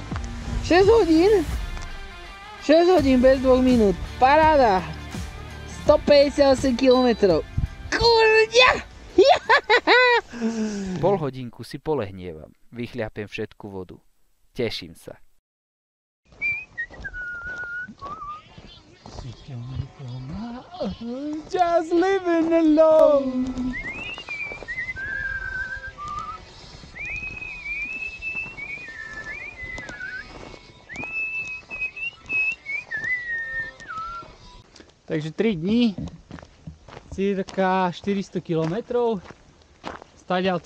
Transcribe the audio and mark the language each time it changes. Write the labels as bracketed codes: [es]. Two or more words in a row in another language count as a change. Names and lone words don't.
[sk] 6 hodín? 6 hodín bez 2 minút, paráda! 158 km. Kurňa! Pol hodinku si polehnievam, vychľapem všetku vodu. Teším sa. [en] Just living alone. [sk] Takže 3 dní, cirka 400 km, stadiaľto